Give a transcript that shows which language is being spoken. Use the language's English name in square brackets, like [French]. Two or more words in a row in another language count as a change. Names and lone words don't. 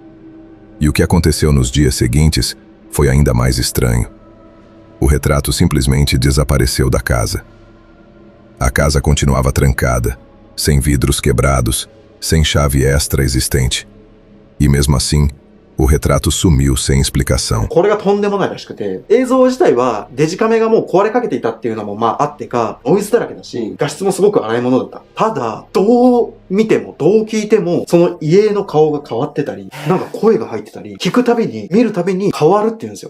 [Portuguese] E o que aconteceu nos dias seguintes foi ainda mais estranho. O retrato simplesmente desapareceu da casa. A casa continuava trancada, sem vidros quebrados, sem chave extra existente. E mesmo assim, o retrato sumiu sem explicação. [Japanese] これがとんでもないらしくて、映像自体はデジカメがもう壊れかけていたっていうのもまああってか、ノイズだらけだし、画質もすごく荒いものだった。ただ、どう見ても、どう聞いても、その家の顔が変わってたり、なんか声が入ってたり、聞くたびに、見るたびに変わるっていうんですよ。